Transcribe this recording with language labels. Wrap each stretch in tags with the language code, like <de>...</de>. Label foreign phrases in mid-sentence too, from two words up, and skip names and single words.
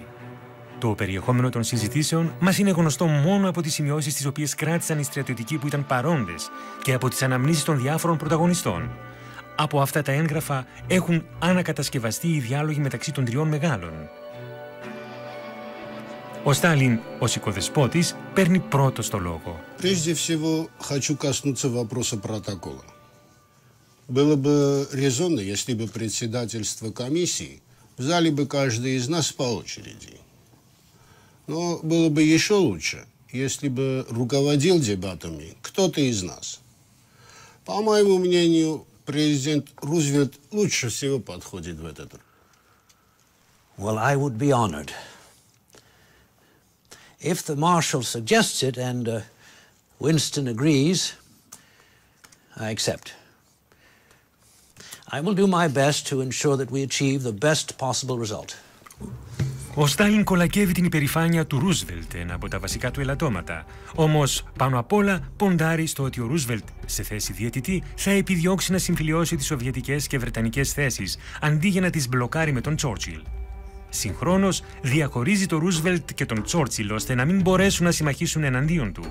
<el>Το περιεχόμενο των συζητήσεων μας είναι γνωστό μόνο από τις σημειώσεις τις οποίες κράτησαν οι στρατιωτικοί που ήταν παρόντες και από τις αναμνήσεις των διάφορων πρωταγωνιστών. Από αυτά τα έγγραφα έχουν ανακατασκευαστεί οι διάλογοι μεταξύ των τριών μεγάλων. Ο Στάλιν, ως οικοδεσπότης, παίρνει πρώτος το λόγο.</el> <ru>Прежде всего, хочу коснуться вопроса протокола. Было бы резонно, если бы председательство комиссии взяли бы каждый из нас по очереди. Но было бы еще лучше, если бы руководил дебатами кто-то из нас. По моему мнению, президент Рузвельт лучше всего подходит в этот роль.</ru> <en>Well, I would be honored. If the Marshal suggests it and Winston agrees, I accept. I will do my best to ensure that we achieve the best possible result.</en> <el>Ο Στάλιν κολακεύει την υπερηφάνεια του Ρούσβελτ, ένα από τα βασικά του ελαττώματα. Όμως, πάνω απ' όλα, ποντάρει στο ότι ο Ρούσβελτ, σε θέση διαιτητή, θα επιδιώξει να συμφιλιώσει τις σοβιετικές και βρετανικές θέσεις, αντί για να τις μπλοκάρει με τον Τσόρτσιλ. Συγχρόνως, διαχωρίζει τον Ρούσβελτ και τον Τσόρτσιλ ώστε να μην μπορέσουν να συμμαχήσουν εναντίον του.</el>